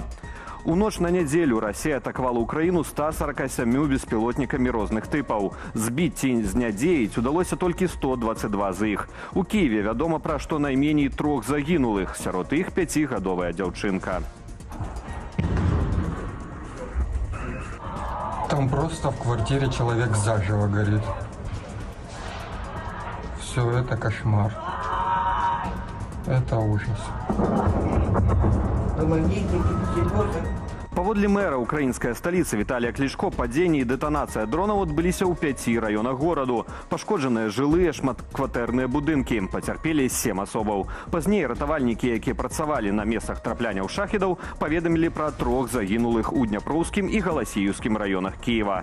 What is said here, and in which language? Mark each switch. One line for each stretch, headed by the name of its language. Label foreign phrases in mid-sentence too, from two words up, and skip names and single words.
Belarusian: У ноч на нядзелю Расія атакавала Украіну 147 беспілотнікамі розных тыпаў. Збіць ці знядзеіць удалося толькі 122 з іх. У Кіеве вядома пра штонайменей 3 загінулых, сярод іх 5-гадовая дзяўчынка.
Russian: Там просто в квартире человек заживо горит. Все это кошмар. Это ужас.
Belarusian: Паводле мэра украінская сталіца Віталія Клічко, падзенне і дэтанацыя дронаў адбыліся ў 5 раёнах гораду. Пашкоджаныя жылыя шматкватэрныя будынкі. Пацярпелі 7 асобаў. Пазней ратавальнікі, якія працавалі на месцах трапляняў шахедаў, паведамілі пра 3 загінулых у Дняпроўскім і Галасіўскім раёнах Кіева.